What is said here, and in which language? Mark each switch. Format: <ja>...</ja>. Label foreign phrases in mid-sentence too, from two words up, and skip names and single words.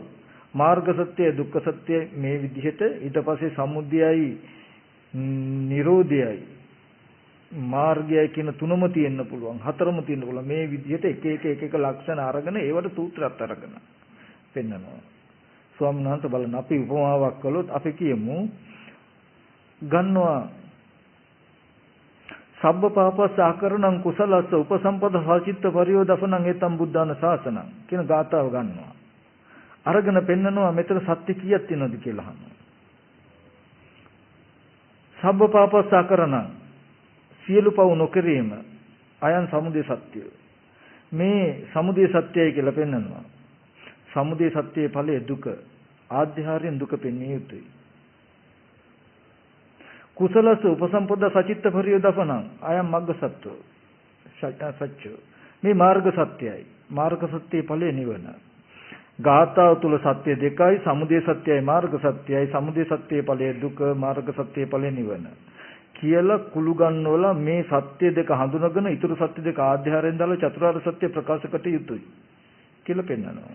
<si>මාර්ග සත්‍යයි දුක්ඛ සත්‍යයි මේ විදිහට ඊට පස්සේ සමුදයයි නිරෝධයයි මාර්ගයයි කියන තුනම තියෙන්න පුළුවන්. හතරම තියෙන්න පුළුවන්. මේ විදිහට එක ලක්ෂණ අරගෙන ඒවට සූත්‍රات අරගෙන පෙන්නනවා. ස්වාමීන් වහන්සේ බලන්න අපි උපමාවක් කළොත් අපි කියමු ගන්නවා</si> <pi>සබ්බ පාපස්ස ආකරණං කුසලස්ස උපසම්පද සාචිත්ත පරියෝදපනං ඒතම් බුද්ධාන ශාසනං</pi> <si>කියන ගාථාව ගන්නවා. අරගෙන පෙන්නනවා මෙතන සත්‍ය කීයක් තියෙනවද කියලා අහනවා.</si> <pi>සබ්බ පාපස්ස ආකරණං</pi> <si>සියලු පව් නොකිරීම අයන් සමුදය සත්‍යය. මේ සමුදය සත්‍යයි කියලා පෙන්නනවා. සමුදය සත්‍යයේ ඵලය දුක. ආධ්‍යාරයෙන් දුක පෙන්විය යුතුයි.</si> <pi>කුසලස උපසම්පදා සචිත්ත පරියෝදපනං අයම් මග්ග සත්‍යෝ</pi> <si>සත්‍ය මේ මාර්ග සත්‍යයි. මාර්ග සත්‍යයේ ඵලය නිවන. ගාථාව තුල සත්‍ය දෙකයි සමුදය සත්‍යයි මාර්ග සත්‍යයි. සමුදය සත්‍යයේ ඵලය දුක මාර්ග සත්‍යයේ ඵලය නිවන කියලා කුළු ගන්නවලා මේ සත්‍ය දෙක හඳුනගෙන ඊතුරු සත්‍ය දෙක ආධ්‍යාරයෙන් දාලා චතුරාර්ය සත්‍ය ප්‍රකාශ කට යුතුයි කියලා පෙන්නනවා.</si>